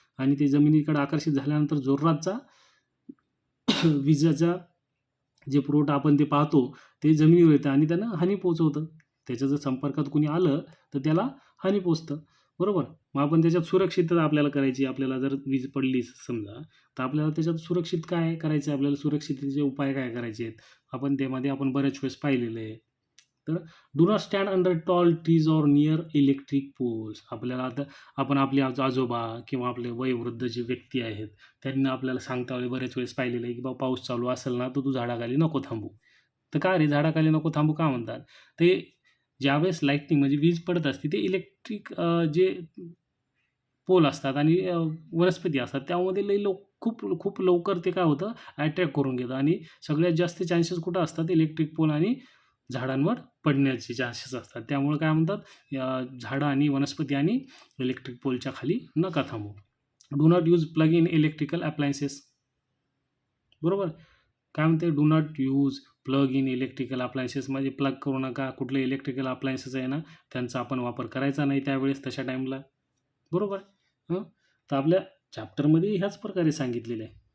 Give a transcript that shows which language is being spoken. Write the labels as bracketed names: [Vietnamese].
[Marathi] आणि ते जमिनीकडे आकर्षित झाल्यानंतर जोराचा विजेचा जे पुरवठा आपण ते पाहतो, ते जमिनीवर येतं आणि त्यांना हानी पोहोचवतं. त्याच्या जर संपर्कात कोणी आलं, तर त्याला हानी पोहोचतं. बरोबर. मग आपण त्याच्यात सुरक्षितता आपल्याला करायची. आपल्याला जर वीज पडली समजा, तर आपल्याला त्याच्यात सुरक्षित काय करायचं आहे, आपल्याला सुरक्षिततेचे उपाय काय करायचे आहेत, आपण त्यामध्ये आपण बऱ्याच वेळेस पाहिलेलं आहे. [English] तर do not stand under tall trees or near electric poles. [Marathi] आपल्याला आता आपण आपले आजोबा किंवा आपले वयोवृद्ध जे व्यक्ती आहेत, त्यांना आपल्याला सांगता वेळी बरेच वेळेस पाहिलेलं आहे की बाबा पाऊस चालू असेल ना, तर तू झाडाखाली नको थांबू. तर का रे झाडाखाली नको थांबू का म्हणतात? ते ज्यावेळेस लाईटनिंग म्हणजे वीज पडत असते, ते इलेक्ट्रिक जे पोल असतात आणि वनस्पती असतात, त्यामध्ये लई खूप खूप लवकर ते काय होतं, अट्रॅक्ट करून घेतं आणि सगळ्यात जास्त चान्सेस कुठं असतात? इलेक्ट्रिक पोल आणि झाडांवर पडण्याचे चान्सेस असतात. त्यामुळे काय म्हणतात, झाडं आणि वनस्पती आणि इलेक्ट्रिक पोलच्या खाली नका थांबू. [English] Do not use plug in electrical appliances. [Marathi] बरोबर. काय म्हणते? [English] do not use plug in electrical appliances [Marathi] म्हणजे प्लग करू नका. कुठले इलेक्ट्रिकल अप्लायन्सेस आहे ना, त्यांचा आपण वापर करायचा नाही त्यावेळेस तशा टाईमला. बरोबर. तर आपल्या चॅप्टरमध्ये ह्याच प्रकारे सांगितलेलं आहे.